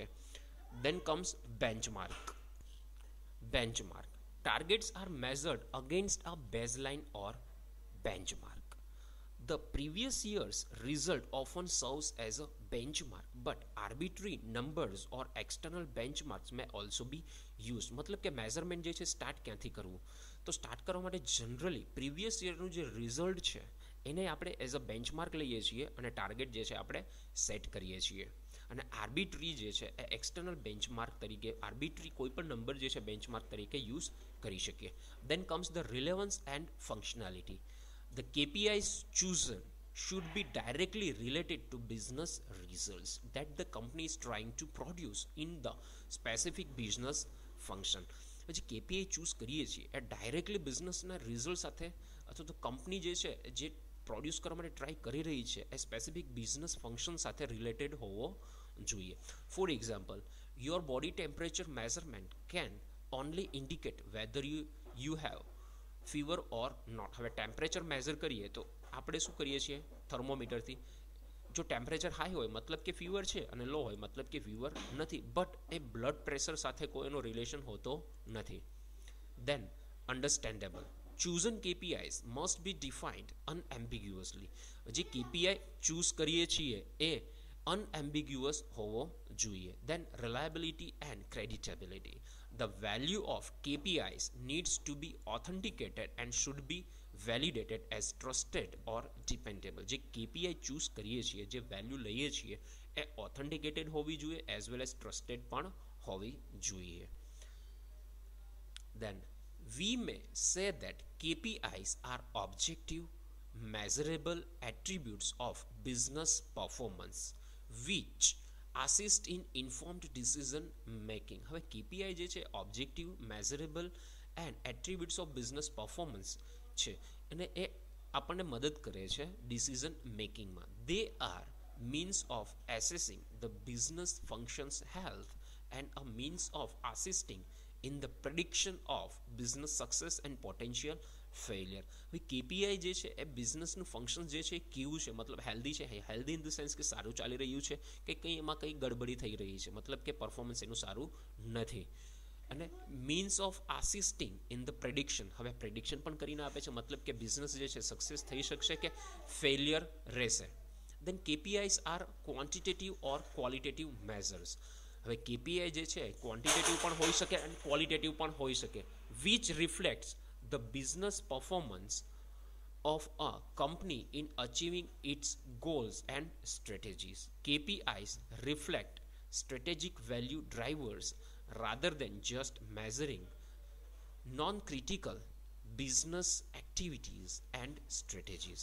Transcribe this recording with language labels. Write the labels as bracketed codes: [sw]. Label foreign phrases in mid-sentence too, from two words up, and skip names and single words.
[en] Then comes benchmark. Benchmark. Targets are measured against a baseline or benchmark. The previous year's result often serves as a benchmark, but arbitrary numbers or external benchmarks may also be used. [gu] મતલબ કે મેઝરમેન્ટ જે છે સ્ટાર્ટ ક્યાંથી કરવું? તો સ્ટાર્ટ કરવા માટે જનરલી પ્રીવિયસ યરનું જે રિઝલ્ટ છે એને આપણે [en] as a benchmark [gu] લઈએ છીએ અને ટાર્ગેટ જે છે આપણે સેટ કરીએ છીએ. અને આર્બિટ્રી જે છે એ [en] external benchmark [gu] તરીકે, આર્બિટ્રી કોઈ પણ નંબર જે છે બેન્ચમાર્ક તરીકે યુઝ કરી શકીએ. [en] Then comes the relevance and functionality. The KPIs chosen should be directly related to business results that the company is trying to produce in the specific business function. [gu] જે KPI ચૂઝ કરીએ છીએ એ ડાયરેક્ટલી બિઝનેસના રિઝલ્ટ સાથે અથવા તો કંપની જે છે જે પ્રોડ્યુસ કરવા માટે ટ્રાય કરી રહી છે એ [en] specific business function [gu] સાથે રિલેટેડ હોવો જોઈએ. [en] For example, your body temperature measurement can only indicate whether you have fever or not. [gu] હવે ટેમ્પરેચર મેઝર કરીએ તો આપણે શું કરીએ છીએ થર્મોમીટરથી? જો ટેમ્પરેચર હાઈ હોય મતલબ કે ફીવર છે અને લો હોય મતલબ કે ફીવર નથી, બટ એ [en] blood pressure [gu] સાથે કોઈનો રિલેશન હોતો નથી. [en] Then understandable. chosen KPIs must be defined unambiguously. [gu] જે KPI ચૂઝ કરીએ છીએ એ unambiguous હોવો જોઈએ. [en] Then reliability and creditability. The value of KPIs needs to be authenticated and should be validated as trusted or dependable. [gu] જે KPI ચૂઝ કરીએ છીએ, જે વેલ્યુ લઈએ છીએ એ ઓથેન્ટિકેટેડ હોવી જોઈએ [en] as well as trusted [gu] પણ હોવી જોઈએ. [en] Then we may say that KPIs are objective, measurable attributes of business performance which assist in informed decision making. [gu] હવે KPI જે છે [en] objective, measurable and attributes of business performance [gu] છે અને એ આપણને મદદ કરે છે ડિસિઝન મેકિંગમાં. [en] they are means of assessing the business function's health and a means of assisting in the prediction of business success and potential failure. [gu] હવે KPI જે છે એ બિઝનેસનું ફંક્શન જે છે કેવું છે, મતલબ હેલ્ધી છે, [en] healthy in the sense [gu] કે સારું ચાલી રહ્યું છે કે કંઈ એમાં કંઈ ગડબડી થઈ રહી છે, મતલબ કે પરફોર્મન્સ એનું સારું નથી. અને [en] means of assisting in the prediction, [gu] હવે પ્રેડિક્શન પણ કરીને આપે છે, મતલબ કે બિઝનેસ જે છે સક્સેસ થઈ શકશે કે ફેલિયર રહેશે. [en] Then KPIs are quantitative or qualitative measures. [gu] હવે KPI જે છે ક્વોન્ટિટેટિવ પણ હોઈ શકે અને ક્વોલિટેટિવ પણ હોઈ શકે, [en] which reflects the business performance of a company in achieving its goals and strategies. KPIs reflect strategic value drivers rather than just measuring non-critical business activities and strategies.